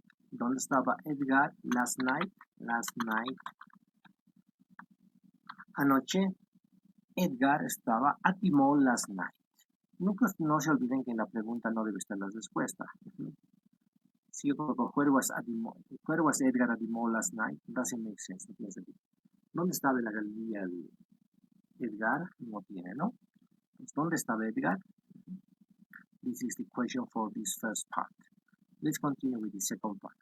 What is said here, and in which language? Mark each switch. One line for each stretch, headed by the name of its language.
Spanish: ¿Dónde estaba Edgar
English: last night?
Spanish: Anoche Edgar estaba
English: at the mall last night.
Spanish: Nunca no se olviden que en la pregunta no debe estar la respuesta. Si yo coloco
English: where was Edgar at the mall last night, doesn't make sense,
Spanish: no tiene sentido. ¿Dónde estaba en la galería de Edgar? No tiene, ¿no? Entonces, ¿dónde estaba Edgar?
English: This is the question for this first part. Let's continue with the second part.